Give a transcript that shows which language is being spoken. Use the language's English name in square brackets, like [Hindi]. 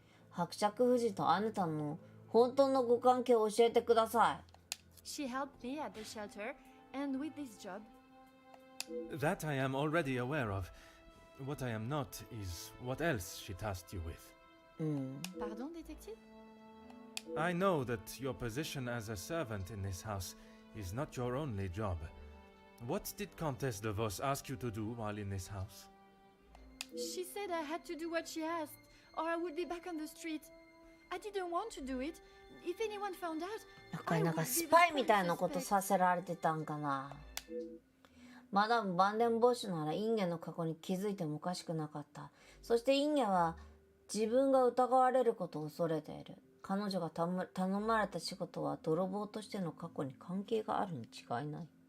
[Japanese] 伯爵夫人とあなたの本当のご関係を教えてください。 [English] She helped me at the shelter and with this job. that I am already aware of. What I am not is what else she tasked you with. Pardon, Detective? I know that your position as a servant in this house is not your only job. What did Countess de Vos ask you to do while in this house? She said I had to do what she asked, or I would be back on the street. I didn't want to do it. If anyone found out, [Japanese] なんかスパイみたいなことさせられてたんかな。マダム・バンデンボッシュならインゲの過去に気づいてもおかしくなかった。そしてインゲは自分が疑われることを恐れている。彼女が頼まれた仕事は泥棒としての過去に関係があるに違いない。